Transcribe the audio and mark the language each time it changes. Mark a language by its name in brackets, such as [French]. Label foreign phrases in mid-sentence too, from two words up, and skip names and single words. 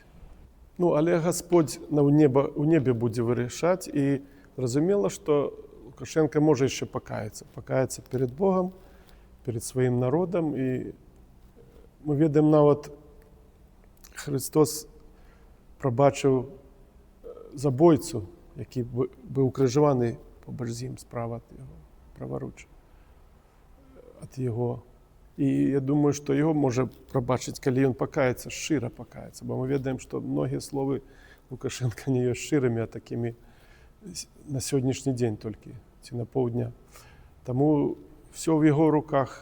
[Ukrainian] Ну, але Господь у небі буде вирішати, і зрозуміло, що Лукашенко може ще покаятися перед Богом, перед своїм народом. І ми відаємо, навіть Христос пробачив забойцю, який був укрижований побач з ним справа його праворуч. [Belarusian] ад яго. І я думаю, што яго можа прабачыць, калі ён пакаецца, шчыра пакаецца, бо мы ведаем, што многія словы Лукашенка не ёсць шчырымі, а такімі на сённяшні дзень толькі, ці на паўдня. Таму все ў яго руках.